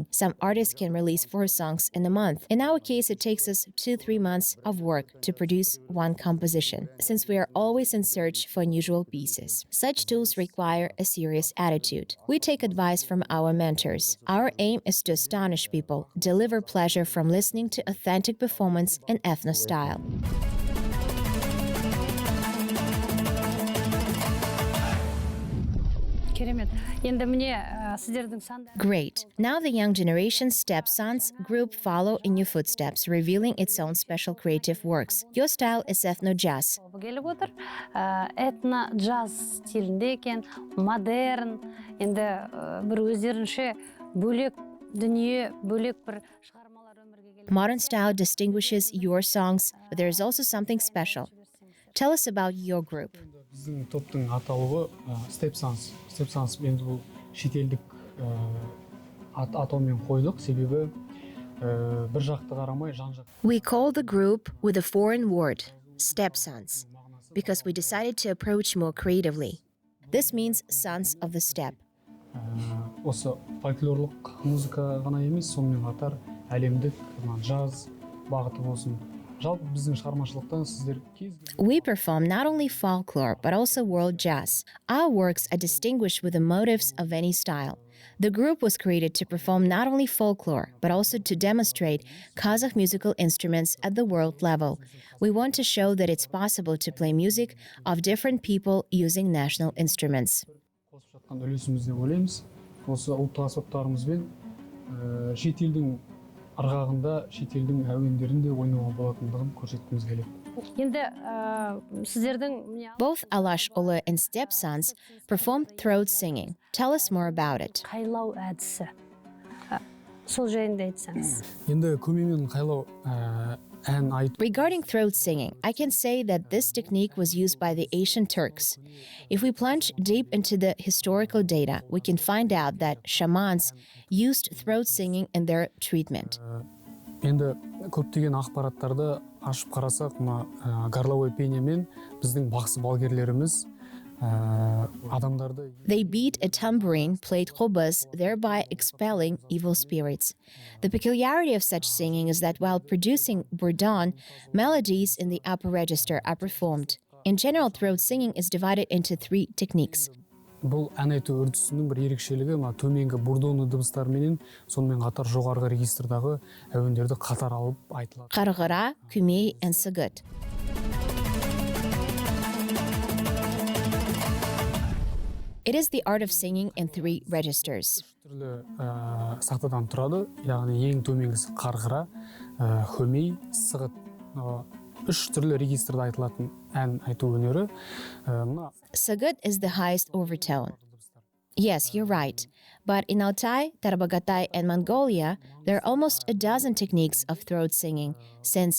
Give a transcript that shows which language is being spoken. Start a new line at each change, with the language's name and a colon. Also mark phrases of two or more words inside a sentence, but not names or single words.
English: Some artists can release 4 songs in a month. In our case, it takes us 2-3 months of work to produce one composition, since we are always in search for unusual pieces. Such tools require a serious attitude. We take advice from our mentors. Our aim is to astonish people, deliver pleasure from listening to authentic performance in ethno style.
Kazakh: Керемет. Енді міне сіздердің сандар.
English: Great. Now the young generation Steppe Sons group follow in your footsteps, revealing its own special creative works. Your style is ethno-jazz.
Kazakh: Келіп отыр. Этно-джаз стилінде екен, модерн, енді бір өздерінше бөлек дүние, бөлек бір шығармалар өмірге келді.
English: Modern style distinguishes your songs, but there is also something special. Tell us about your group.
Kazakh: Біздің топтың аталуы Steppe Sons. Steppe Sons енді бұл шетелдік атаумен қойдық, себебі бір жақты қарамай жан-жақ.
English: We call the group with a foreign word, Steppe Sons, because we decided to approach more creatively. This means sons of the steppe.
Kazakh: Осы фольклорлық музыка ғана емес, сонымен қатар әлемдік джаз бағыты болсын. Жалпы біздің шығармашылықтан сіздер
English: We perform not only folklore but also world jazz. Our works are distinguished with the motifs of any style. The group was created to perform not only folklore, but also to demonstrate Kazakh musical instruments at the world level. We want to show that it's possible to play music of different people using national instruments.
Kazakh: Қосып жатқан үлесіміз деп ойлаймыз. Осы ұлттық аспаптарымызбен шетелдің ырғағында, шетелдің әуендерінде ойнауға болатындығын көрсеткіміз келеді. Енді сіздердің
English: Both Alash Uly and Steppe sons performed throat singing. Tell us more about it.
Kazakh: қайлау әдісі. Сол жайында айтсаңыз. Енді көмеймен қайлау ән айту.
English: Regarding throat singing, I can say that this technique was used by the ancient Turks. If we plunge deep into the historical data, we can find out that shamans used throat singing in their treatment.
Kazakh: Енді көптеген ақпараттарды ашып қарасақ, мына
Russian: горловой пениямен
Kazakh: біздің бақсы балгерлеріміз адамдарды
English: They beat a tambourine, played khubaz, thereby expelling evil spirits. The peculiarity of such singing is that while producing bourdon, melodies in the upper register are performed. In general, throat singing is divided into 3 techniques.
Kazakh: бұл ән айту үрдісінің бір ерекшелігі төменгі бурдоны дыбыстарменен сонымен қатар жоғарғы регистрдағы әуендерді қатар алып айтылады.
English: Qarg'ira, kumey, and sagut. It is the art of singing in 3 registers.
Kazakh: Түрлі сақтадан тұрады, яғни ең төменгісі қарғыра, хөмей, сығыт. 3 түрлі регистрда айтылатын ән айту өнері.
English: Sagut is the highest overtone. Yes, you're right. But in Altai, Tarbagatay, and Mongolia, there are almost a dozen techniques of throat singing, since